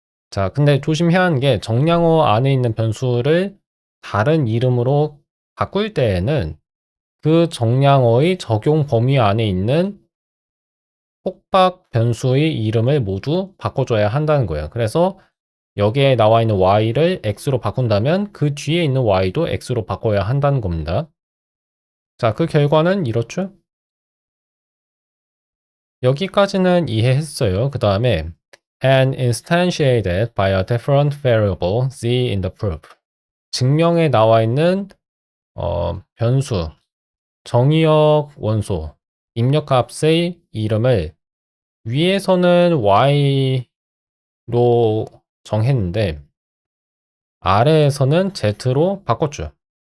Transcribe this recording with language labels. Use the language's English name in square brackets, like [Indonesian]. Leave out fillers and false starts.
[Korean] 자, 근데 조심해야 하는 게 정량어 안에 있는 변수를 다른 이름으로 바꿀 때에는 그 정량어의 적용 범위 안에 있는 속박 변수의 이름을 모두 바꿔줘야 한다는 거예요. 그래서 여기에 나와 있는 y를 x로 바꾼다면 그 뒤에 있는 y도 x로 바꿔야 한다는 겁니다. 자, 그 결과는 이렇죠? 여기까지는 이해했어요. 그 다음에 [English] and instantiated by a different variable z in the proof. [Korean] 증명에 나와 있는 변수, 정의역 원소, 입력값의 이름을 위에서는 y로 정했는데 아래에서는 z로 바꿨죠.